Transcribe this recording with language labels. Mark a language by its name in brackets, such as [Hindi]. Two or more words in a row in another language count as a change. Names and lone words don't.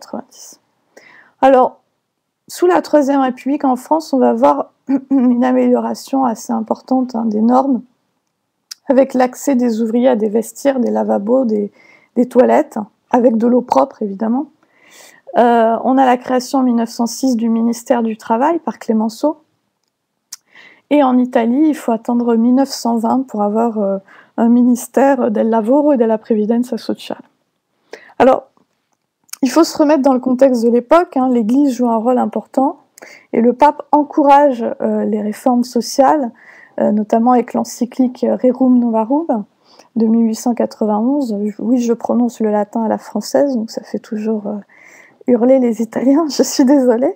[French] Alors, sous la Troisième République en France, on va avoir une amélioration assez importante des normes, avec l'accès des ouvriers à des vestiaires, des lavabos, des toilettes, avec de l'eau propre évidemment. On a la création en 1906 du ministère du Travail par Clemenceau. Et en Italie, il faut attendre 1920 pour avoir un ministère [Italian] del lavoro e della previdenza sociale. [French] Alors, il faut se remettre dans le contexte de l'époque, l'Église joue un rôle important, et le pape encourage les réformes sociales, notamment avec l'encyclique Rerum Novarum de 1891. Oui, je prononce le latin à la française, donc ça fait toujours hurler les Italiens, je suis désolée.